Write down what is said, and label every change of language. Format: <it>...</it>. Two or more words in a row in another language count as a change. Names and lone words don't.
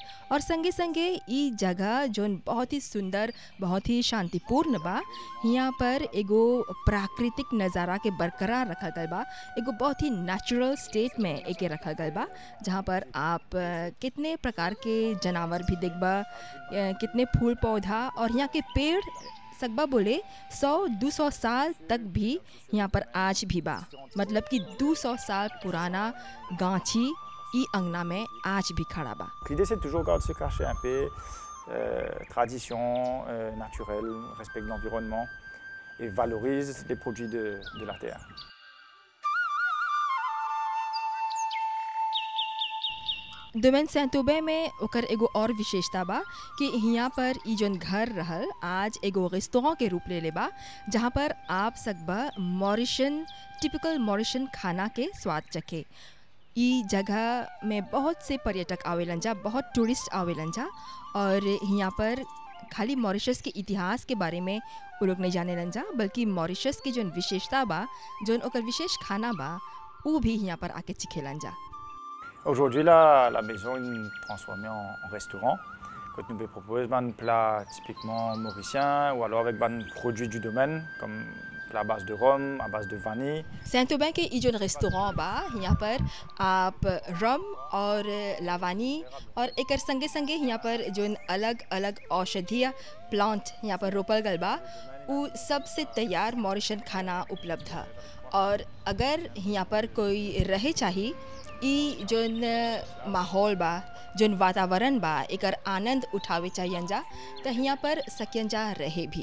<bho>और संगे संगे ई जगह जौन बहुत ही सुंदर बहुत ही शांतिपूर्ण बा यहाँ पर एगो प्राकृतिक नज़ारा के बरकरार रखा गल बा एगो बहुत ही</bho> <en>natural state</en> <bho>में एके रखा गल बा जहाँ पर आप कितने प्रकार के जानवर भी देखबा कितने फूल पौधा और यहाँ के पेड़ सकबा बोले 100-200 साल तक भी यहाँ पर आज भी बा। मतलब कि 200 साल पुराना गांची ई अंगना में आज भी खड़ा बा।</bho> <fr>L'idée c'est toujours de se cacher un peu, tradition naturelle, respecte l'environnement et valorise les produits de la terre.</fr> <bho>डोमेन सैंतुबे में ओकर एगो और विशेषता बा कि यहाँ पर ई जौन घर रहल आज एगो रेस्तोरां के रूप ले बा जहाँ पर आप सकबा मॉरिशन टिपिकल मॉरिशन खाना के स्वाद चखे। ई जगह में बहुत से पर्यटक आवेलन जा बहुत टूरिस्ट आवेलन जा और यहाँ पर खाली मॉरिशस के इतिहास के बारे में वो लोग नहीं जाने लन जा बल्कि मॉरिशस की जौन विशेषता बा जौन ओकर विशेष खाना बा वो भी यहाँ पर आके चिखेलन जा।</bho> <fr>Aujourd'hui, la maison est transformée en restaurant. Quand nous proposons des plats typiquement mauriciens ou alors avec des produits du domaine comme à base de rhum, à base de vanille.</fr> <bho>सैंतुबे के ई जौन रेस्टोरेंट बा यहाँ पर आप रम और लावानी और एक संगे संगे यहाँ पर जौन अलग अलग औषधीय प्लांट यहाँ पर रोपल गल बा उ सबसे तैयार मॉरिशन खाना उपलब्ध है। और अगर यहाँ पर कोई रहे चाहिए ई जौन माहौल बा जौन वातावरण बा एकर आनंद उठावे चाहिए जा तो यहाँ पर सकियन जा रहे भी।</bho>